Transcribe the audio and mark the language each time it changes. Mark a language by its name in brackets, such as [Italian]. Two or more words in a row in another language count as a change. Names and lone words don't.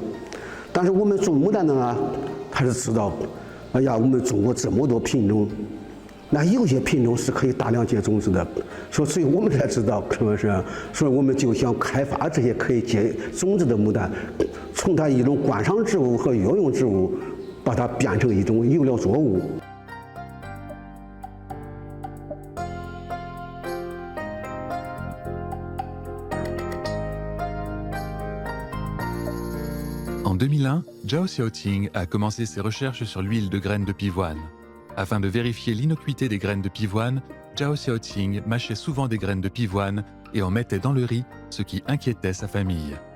[Chinese] 但是我们种牡丹的呢，他是知道，哎呀，我们中国这么多品种。那有些品种是可以大量结种子的，所以我们才知道，是不是？所以我们就想开发这些可以结种子的牡丹，从它一种观赏植物和药用植物，把它变成一种有料作物。 [French] En 2001, Zhao Xiaoqing a commencé ses recherches sur l'huile de graines de pivoine. Afin de vérifier l'innocuité des graines de pivoine, Zhao Xiaoqing mâchait souvent des graines de pivoine et en mettait dans le riz, ce qui inquiétait sa famille.